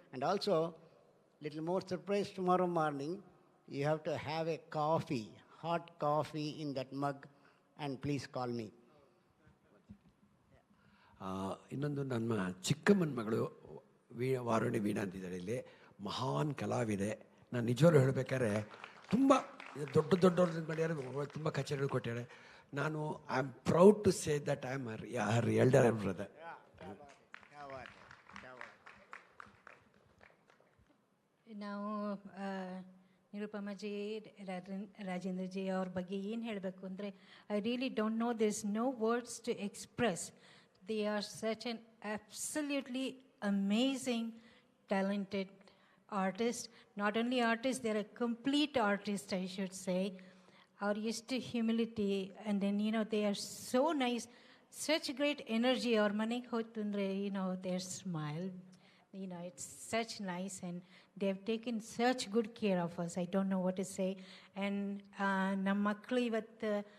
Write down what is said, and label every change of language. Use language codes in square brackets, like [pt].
[en] And also, little more surprise tomorrow morning. You have to have a coffee, hot coffee in that mug, and please call me. [kn] ಇನ್ನೊಂದು ನನ್ನ ಚಿಕ್ಕಮ್ಮನ ಮಗಳು ವಾರುಣಿ ವೀಣಾ ಅಂತಿದ್ದಾಳೆ ಇಲ್ಲಿ, ಮಹಾನ್ ಕಲಾವಿದೆ. ನಾನು ನಿಜವಾಗ್ಲೂ ಹೇಳಬೇಕಾದ್ರೆ ತುಂಬ ದೊಡ್ಡವ್ರದ್ದು ಮಾಡ್ಯಾರೆ, ತುಂಬ ಕಚೇರಿಗಳು ಕೊಟ್ಟಾರೆ. [en] ನಾನು I am proud to say that I am her elder brother. [kn] ನಾವು ನಿರುಪಮಾ ಜಿ, ರಾಜೇಂದ್ರ ಜಿ ಅವ್ರ ಬಗ್ಗೆ ಏನು ಹೇಳಬೇಕು ಅಂದರೆ, [en] I really don't know, there is no words to express. They are such an absolutely amazing talented artist. Not only artist, they're a complete artist, I should say. Our used to humility, and then, they are so nice, such great energy. Our manig hotundre, their smile, it's such nice, and they've taken such good care of us. I don't know what to say. And [kn] ನಮ್ಮ ಮಕ್ಕಳು ಇವತ್ತು